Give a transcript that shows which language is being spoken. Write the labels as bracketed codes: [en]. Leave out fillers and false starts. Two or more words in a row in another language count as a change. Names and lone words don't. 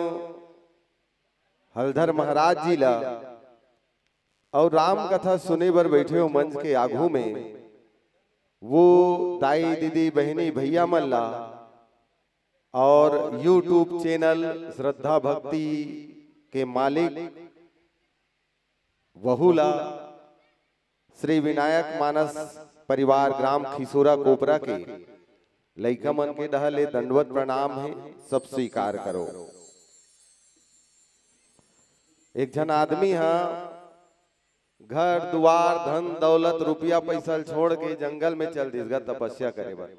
[hne] हलधर महाराज जी ला और राम कथा सुने बर बैठे हो मंच के आगू में वो दाई दीदी बहनी भैया मल्ला और YouTube चैनल श्रद्धा भक्ति के मालिक वहुला श्री विनायक मानस परिवार ग्राम खिसोरा कोपरा के लइका मन के डहले दंडवत प्रणाम है, सब स्वीकार करो। एक जन आदमी है घर दुआर धन दौलत रुपया पैसा छोड़ के जंगल में चल दिस तपस्या करे बर।